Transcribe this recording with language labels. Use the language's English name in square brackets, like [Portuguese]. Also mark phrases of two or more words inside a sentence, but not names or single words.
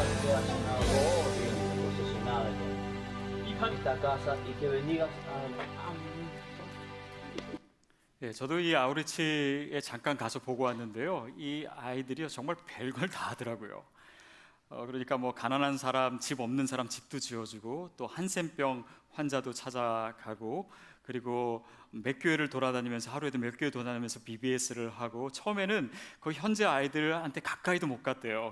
[Spanish] sea llenado y posesionado esta casa y que bendigas a [Korean] 예, 저도 이 아우리치에 잠깐 가서 보고 왔는데요. 이 아이들이 정말 별걸 다 하더라고요. 그러니까 뭐 가난한 사람, 집 없는 사람 집도 지어주고, 또 한센병 환자도 찾아가고, 그리고 몇 교회를 돌아다니면서, 하루에도 몇 교회 돌아다니면서 BBS를 하고, 처음에는 그 현재 아이들한테 가까이도 못 갔대요.